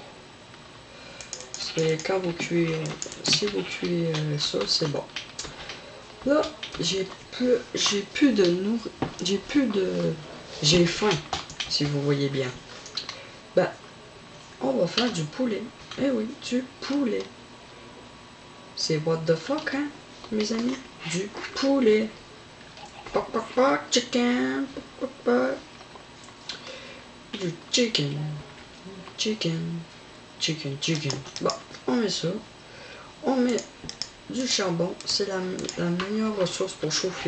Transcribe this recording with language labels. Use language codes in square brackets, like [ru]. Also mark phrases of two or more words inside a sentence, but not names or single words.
[fr] C'est quand vous cuisez, si vous cuisez ça, c'est bon. Là, j'ai faim, si vous voyez bien. Ben, on va faire du poulet. Eh oui, du poulet. C'est [en] what the fuck, [fr] hein, mes amis? Du poulet. Poc, poc, poc, chicken. Poc, poc, poc. Du chicken. Chicken. Chicken, chicken. Bon, on met ça. On met du charbon. C'est la meilleure ressource pour chauffer.